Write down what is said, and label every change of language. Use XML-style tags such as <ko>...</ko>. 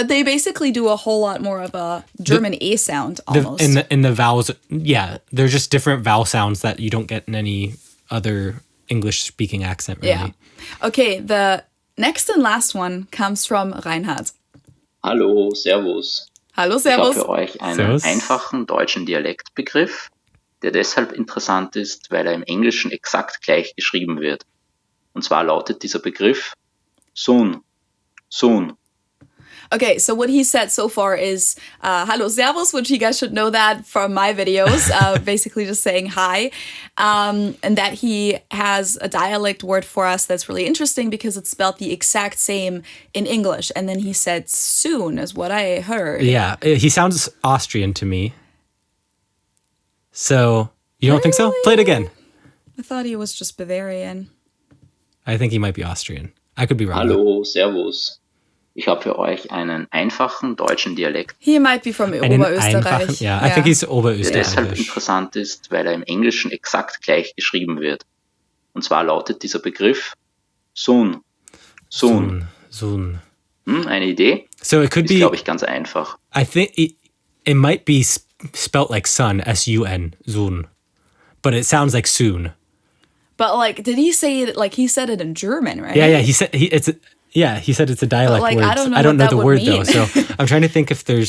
<en>But they basically do a whole lot more of a German A sound almost. In the vowels, yeah, they're just different vowel sounds that you don't get in any other English-speaking accent, really. Yeah. Okay, the next and last one comes from Reinhard.</en> <de>Hallo, servus. Hallo, servus. Ich habe für euch einen einfachen deutschen Dialektbegriff, der deshalb interessant ist, weil er im Englischen exakt gleich geschrieben wird. Und zwar lautet dieser Begriff Sohn. Sohn.</de> <en>Okay, so what he said so far is</en> <de>Hallo Servus,</de> <en>which you guys should know that from my videos, basically just saying hi. And that he has a dialect word for us that's really interesting because it's spelled the exact same in English. And then he said soon is what I heard. Yeah, he sounds Austrian to me. So, you don't think so? Play it again. I thought he was just Bavarian. I think he might be Austrian. I could be wrong.</en> <de>Hallo, servus. Ich habe für euch einen einfachen deutschen Dialekt.</de> <en>He might be from Oberösterreich. Yeah, I think he's Oberösterreich.</en> <de>Der deshalb interessant ist, weil er im Englischen exakt gleich geschrieben wird. Und zwar lautet dieser Begriff Sohn. Sohn. Sohn. Eine Idee?</de> <en>So it could</en> <de>ist, glaube ich, ganz einfach.</de> <en>I think it might be spelt like sun, S-U-N, Sohn. But it sounds like soon. But like, did he say it like he said it in German, right? Yeah, he said he said it's a dialect like, word. I don't know the word though, so I'm trying to think if there's.</en>